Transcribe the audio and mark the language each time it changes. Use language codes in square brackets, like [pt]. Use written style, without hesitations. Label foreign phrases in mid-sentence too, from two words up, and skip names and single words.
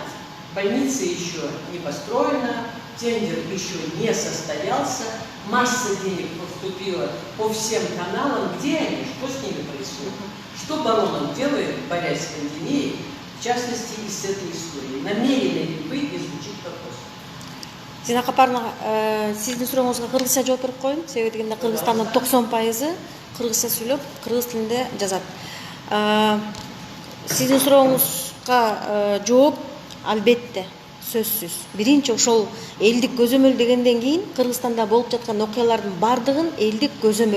[ru] Больница еще не построена, тендер еще не состоялся, масса денег поступила по всем каналам. Где они? Что с ними происходит? Что Баронов делает, борясь с пандемией, в частности, из этой истории? Намерены ли вы изучить вопрос? [ky] Сизин капарына сиздин сурооңузга кыргызча жооп берип коеюн. Себеби дегенде Кыргызстандын 90% кыргызча сүйлөп, кыргыз тилинде жазат. Сиздин сурооңузга жооп албетте, сөзсүз. Биринчи ошол элдик көзөмөл дегенден кийин Кыргызстанда болуп жаткан окуялардын бардыгын элдик көзөмөл.